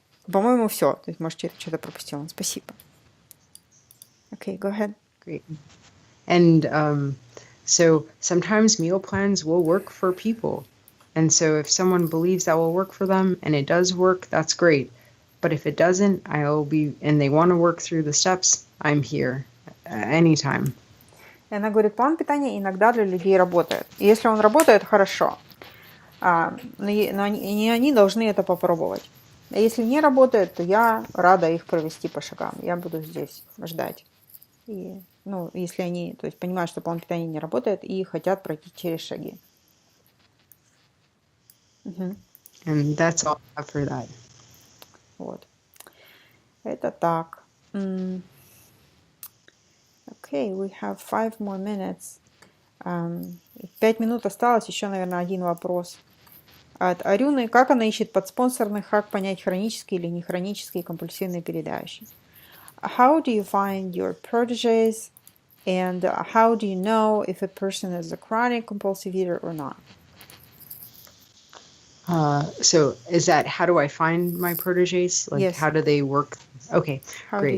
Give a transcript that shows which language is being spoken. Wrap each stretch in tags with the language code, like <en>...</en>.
<ru>По-моему, все. То есть, может, я что-то пропустила. Спасибо.</ru> <en>Okay, go ahead. Great. And so sometimes meal plans will work for people. And so if someone believes that will work for them and it does work, that's great. But if it doesn't, and they want to work through the steps, I'm here anytime.</en> <ru>И она говорит, план питания иногда для людей работает. И если он работает, хорошо. Но они должны это попробовать. А если не работает, то я рада их провести по шагам. Я буду здесь ждать. И, если они, то есть, понимают, что план питания не работает и хотят пройти через шаги.</ru> <en>And that's all I have for that.</en> <ru>Вот. Это так.</ru> <en>Okay, we have 5 more minutes.</en> <ru>5 минут осталось, еще, наверное, один вопрос. От Арюны. Как она ищет подспонсорных, как понять, хронический или нехронический компульсивный передающий?</ru> <en>How do you find your proteges, and how do you know if a person is a chronic compulsive eater or not? So is that, how do I find my proteges? Like, Yes. how do they work? Okay, How great.</en>